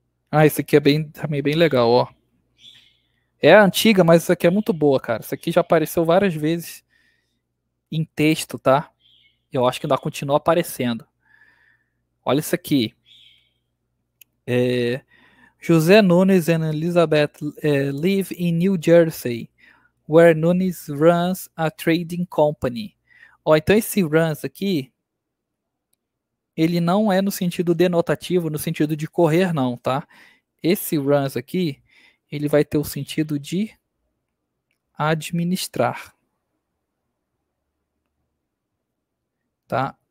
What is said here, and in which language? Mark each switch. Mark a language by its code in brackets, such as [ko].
[pt] Ah, esse aqui é também bem legal, ó. É antiga, mas isso aqui é muito boa, cara. Isso aqui já apareceu várias vezes em texto, tá? Eu acho que ainda continua aparecendo. Olha isso aqui. [en] É, José Nunes and Elizabeth live in New Jersey, where Nunes runs a trading company. [pt] Ó, então esse runs aqui, ele não é no sentido denotativo, no sentido de correr, não, tá? Esse runs aqui, ele vai ter o sentido de administrar, tá?